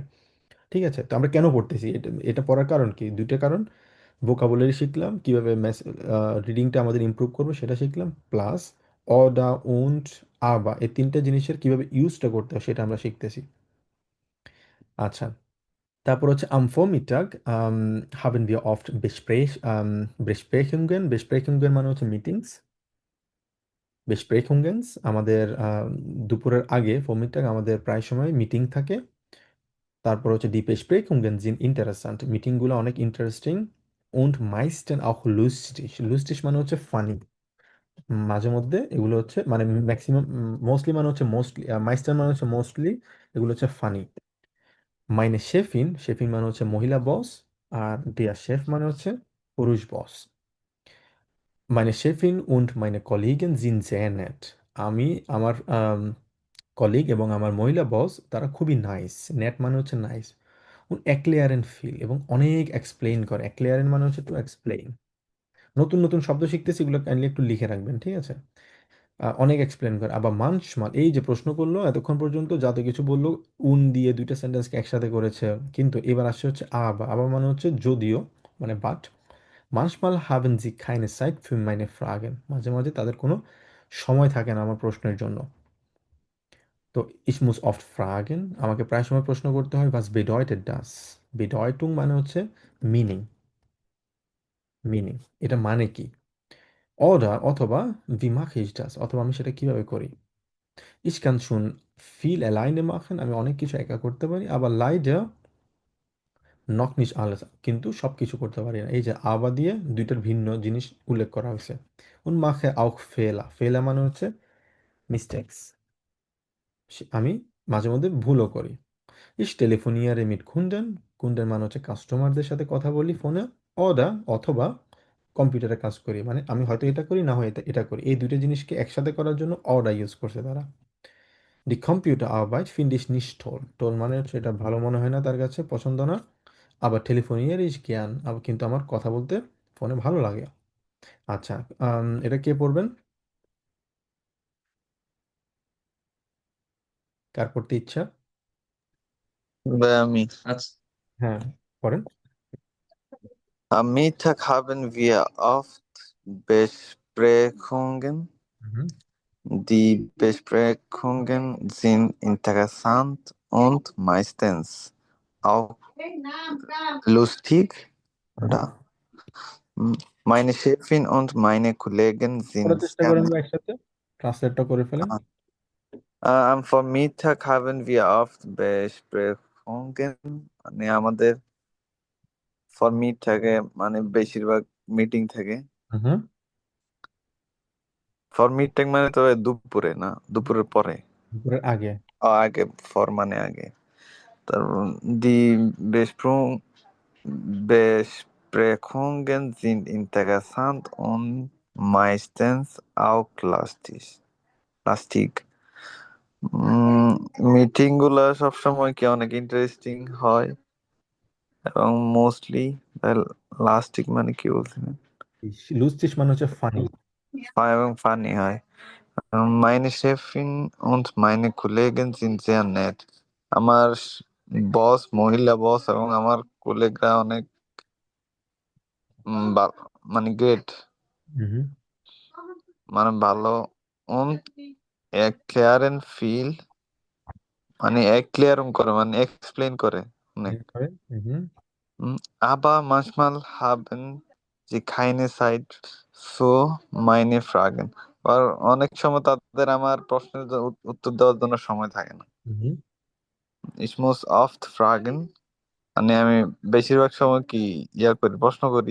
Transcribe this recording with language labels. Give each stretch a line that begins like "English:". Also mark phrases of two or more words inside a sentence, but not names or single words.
Bangla: ঠিক আছে, তো আমরা কেন পড়তেছি এটা? এটা পড়ার কারণ কি? দুইটা কারণ। ভোকাবুলারি শিখলাম, কিভাবে রিডিংটা আমাদের ইমপ্রুভ করবো সেটা শিখলাম, প্লাস
German: oder und aber
Bangla: এই তিনটা জিনিসের কিভাবে ইউজটা করতে হয় সেটা আমরা শিখতেছি। আচ্ছা, তারপর হচ্ছে
German: am Vormittag haben wir oft Besprechungen।
Bangla: Besprechungen মানে হচ্ছে মিটিংস। Besprechungen আমাদের দুপুরের আগে Vormittag আমাদের প্রায় সময় মিটিং থাকে। তারপর হচ্ছে
German: die Besprechungen sind interessant,
Bangla: মিটিংগুলো অনেক ইন্টারেস্টিং।
German: und meistens auch lustig।
Bangla: lustig মানে হচ্ছে ফানি। মাঝে মধ্যে এগুলো হচ্ছে মানে ম্যাক্সিমাম, মোস্টলি মানে হচ্ছে মোস্টলি, meistens মানে হচ্ছে মোস্টলি, এগুলো হচ্ছে ফানি।
German: meine Chefin,
Bangla: শেফিন মানে হচ্ছে মহিলা বস, আর
German: der Chef
Bangla: মানে হচ্ছে পুরুষ বস।
German: Meine Chefin und meine Kollegin sind sehr nett.
Bangla: আমি আমার কলিগ এবং আমার মহিলা বস তারা খুবই নাইস। নেট মানে হচ্ছে নাইস।
German: erklären viel
Bangla: এবং অনেক এক্সপ্লেইন করে। এক্লেয়ারেন মানে হচ্ছে
English: to explain.
Bangla: নতুন নতুন শব্দ শিখতেছি, এগুলো কাইন্ডলি একটু লিখে রাখবেন, ঠিক আছে? অনেক এক্সপ্লেন করে। আবার মানসমাল, এই যে প্রশ্ন করলো এতক্ষণ পর্যন্ত যত কিছু বললো উন দিয়ে দুইটা সেন্টেন্সকে একসাথে করেছে, কিন্তু এবার আসছে হচ্ছে আবার। আবার মানে হচ্ছে যদিও, মানে বাট।
German: Manchmal haben sie keine Zeit für meine Fragen.
Bangla: মাঝে মাঝে তাদের কোনো সময় থাকে না আমার প্রশ্নের জন্য।
German: তো ich muss oft fragen,
Bangla: আমাকে প্রায় সময় প্রশ্ন করতে হয়।
German: was bedeutet das? Bedeutung
Bangla: মানে হচ্ছে মিনিং, মিনিং, এটা মানে কি?
German: Oder অথবা wie mache ich das?
Bangla: অথবা আমি সেটা কিভাবে করি?
German: Ich kann schon viel alleine machen,
Bangla: আমি অনেক কিছু একা করতে পারি,
German: aber leider noch nicht alles,
Bangla: কিন্তু সব কিছু করতে পারি না। এই যে aber দিয়ে দুইটার ভিন্ন জিনিস উল্লেখ করা হয়েছে।
German: und mache auch Fehler,
Bangla: Fehler মানে হচ্ছে মিস্টেক্স, আমি মাঝে মধ্যে ভুলও করি।
German: Ich telefoniere mit Kunden,
Bangla: কুন্ডের মানে হচ্ছে কাস্টমারদের সাথে কথা বলি ফোনে। oder অথবা কম্পিউটারে কাজ করি, মানে আমি হয়তো এটা করি না হয় এটা এটা করি। এই দুইটা জিনিসকে একসাথে করার জন্য oder ইউজ করছে তারা।
German: Die Computerarbeit finde ich nicht toll,
Bangla: toll মানে হচ্ছে এটা ভালো মনে হয় না তার কাছে, পছন্দ না।
German: আবার telefoniere ich gern,
Bangla: আবার কিন্তু আমার কথা বলতে ফোনে ভালো লাগে। আচ্ছা, এটা কে পড়বেন? কার পড়তে ইচ্ছা? আমি আচ্ছা, হ্যাঁ, পড়েন।
German: Am Mittag haben wir oft Besprechungen. Mhm. Die Besprechungen sind interessant und meistens auch lustig, Mhm. oder? Meine Chefin und meine Kollegen
Bangla: করার
German: sind
Bangla: চেষ্টা
German: sehr
Bangla: করেন
German: nett.
Bangla: বা একসাথে ট্রান্সলেটটা করে ফেলেন।
German: Am Vormittag haben wir oft Besprechungen.
Bangla: মানে আমাদের ফরমিটাগে মানে বেশিরভাগ মিটিং থাকে। Mhm. ফরমিটাগ মানে তো দুপুরে না, দুপুরের পরে। দুপুরের আগে। আগে, ফর মানে আগে।
German: তারপর die Besprechungen sind interessant und meistens auch lastig.
Bangla: মিটিং গুলা সবসময় কি অনেক ইন্টারেস্টিং হয় এবং মোস্টলি লাস্টিক মানে কি বলছিলেন? লুস্টিশ মানে হচ্ছে ফানি। এবং ফানি হয়।
German: Meine Chefin und meine Kollegen sind sehr nett.
Bangla: আমার বস, মহিলা বস এবং আমার কলিগরা অনেক মানে গ্রেট, Mhm. মানে ভালো।
German: und erklären viel,
Bangla: মানে erklären করে মানে এক্সপ্লেইন করে অনেক। Mhm.
German: Aber manchmal haben sie keine Zeit für meine Fragen.
Bangla: আর অনেক সময় তাদের আমার প্রশ্নের উত্তর দেওয়ার জন্য সময় থাকে না। Mhm.
German: Ich muss oft fragen,
Bangla: মানে আমি বেশিরভাগ সময় কি করি, প্রশ্ন করি।